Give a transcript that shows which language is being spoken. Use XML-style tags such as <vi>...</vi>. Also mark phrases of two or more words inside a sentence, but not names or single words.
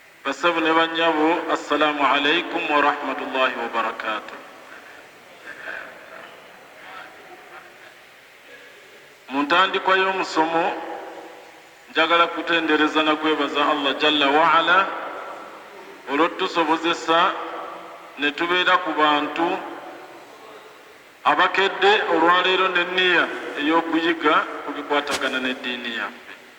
<lg>basabu ne banyabo,</lg> <ar>السلام عليكم ورحمة الله وبركاته.</ar> <lg>Mu ntandikwa y'omusomo njagala kutendereza na kwebaza</lg> <ar>الله جل وعلا</ar> <lg>olw'otusobozesa ne tubeera ku bantu abakedde olwaleero n'enniya ey'okuyiga ku bikwatagana n'eddiini yaffe.</lg>